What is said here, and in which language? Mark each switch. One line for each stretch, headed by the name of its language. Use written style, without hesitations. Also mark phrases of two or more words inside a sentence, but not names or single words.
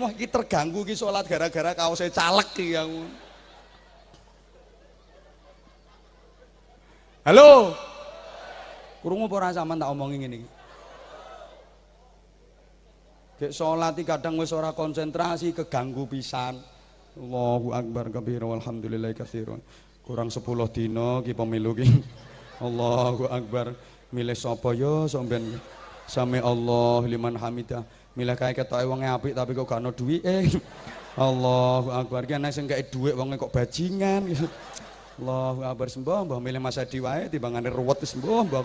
Javanese: Wah iki terganggu iki salat gara-gara kaose caleg iki aku. Halo. Krungu apa ora sampean tak omongi ngene iki? Gek salat iki kadang wis ora konsentrasi keganggu pisan.
Arabic: الله أكبر كبيرا والحمد لله كثيرا.
Javanese: Kurang 10 dina ki pemilu ki.
Arabic: الله أكبر.
Javanese: Milih sapa yo sampean?
Arabic: سمع الله لمن حمده.
Javanese: Milih kae ketoke wong apik tapi kok gak ono duwike.
Arabic: الله أكبر.
Javanese: Ki ana sing gawe dhuwit wonge kok bajingan.
Arabic: الله أكبر
Javanese: sembah mbah milih Mas Adi wae timbangane ruwet wis mbah mbah.